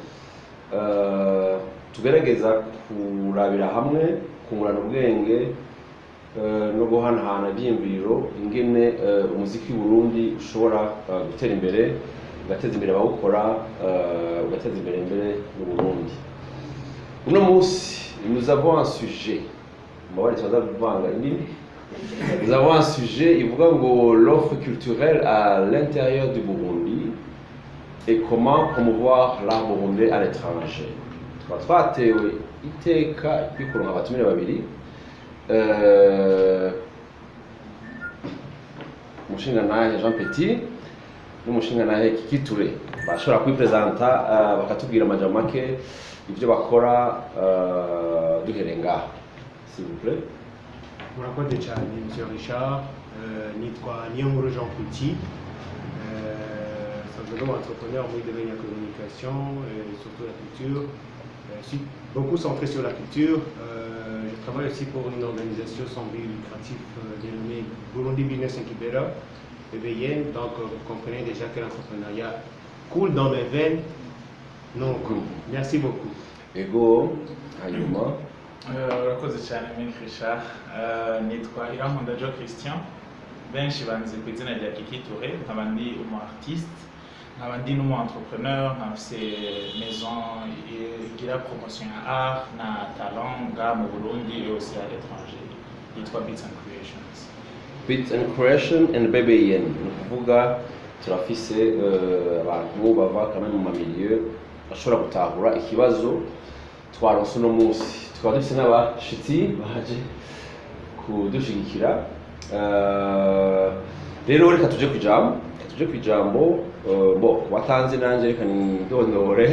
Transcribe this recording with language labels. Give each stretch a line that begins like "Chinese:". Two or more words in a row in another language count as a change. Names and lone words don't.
Rundi: Tugerageza kurabira hamwe kungurana ubwenge no guhanahana ibyiyumviro ingene umuziki w'Uburundi ushobora gutera imbere, ugateza imbere abawukora, ugateza imbere mu Burundi. Uno munsi
French: nous avons un sujet, nous avons un sujet
Rundi: ivuga ngo
French: l'offre culturelle à l'intérieur du Burundi et comment promouvoir l'art burundais à l'étranger.
Rundi: Twatewe iteka kwikuronka abatumire babiri, umushingantahe Jean Petit n'umushingantahe Kiki Touré bashobora kwipresenta bakatubwira amajambo make ibyo bakora duhereye ngaha,
French: s'il vous plaît.
Rundi: Murakoze cyane
French: Monsieur Richard, nitwa Niyonkuru Jean Petit, simplement entrepreneur dans le domaine de la communication et surtout la culture. Je suis beaucoup centré sur la culture. Je travaille aussi pour une organisation sans but lucratif dénommée Burundi Business Incubator, BBN. Donc vous comprenez déjà que l'entrepreneuriat coule dans mes veines. Donc merci beaucoup.
Rundi: Ego hanyuma urakoze cyane Richard, nitwa Irankunda Jo Christian, benshi banzi ku izina rya Kiki Touré, nkaba ndi umu artiste, nkaba ndi n'umu entrepreneur, nkafise maison igira promotion ya art na talent nga mu Burundi
French: et aussi à l'étranger,
Rundi: yitwa Beats and Creations. Beats and Creation and BBN, ni ukuvuga turafise abantu bava kamwe mu mamilieu bashobora gutahura ikibazo twaronse uno munsi. Tukaba dufise n'abashitsi baje kudushigikira. Rero reka tuje kwijambo watanze nanje reka nindondore.